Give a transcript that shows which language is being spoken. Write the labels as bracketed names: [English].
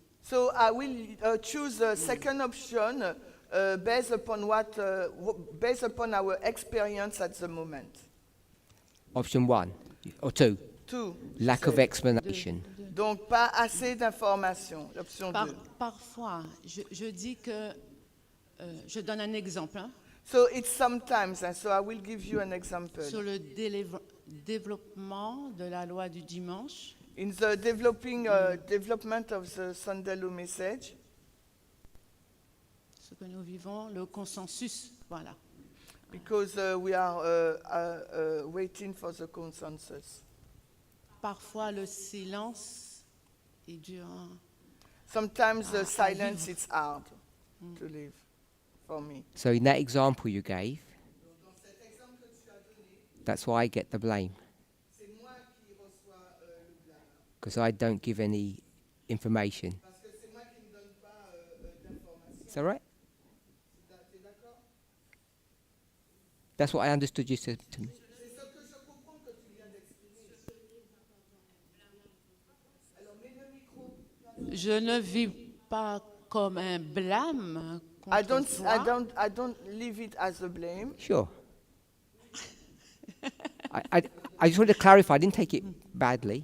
[English] So I will choose the second option based upon based upon our experience at the moment. Option 1 or 2. 2. Lack of explanation. [French] Donc pas assez d'informations. L'option 2. Parfois, je dis que je donne un exemple hein, [English] So it's sometimes, and so I will give you an example. [French] sur le développement de la loi du dimanche. [English] In the development of the Sunday Law message, [French] Ce que nous vivons, le consensus, voilà. [English] because we are waiting for the consensus. [French] Parfois, le silence est dur. [English] Sometimes the silence it's hard to live for me. So in that example you gave, that's why I get the blame. Because I don't give any information. Is that right? That's what I understood you said to me. [French] Je ne vis pas comme un blâme contre toi. [English] I don't leave it as a blame. Sure. I just wanted to clarify. I didn't take it badly.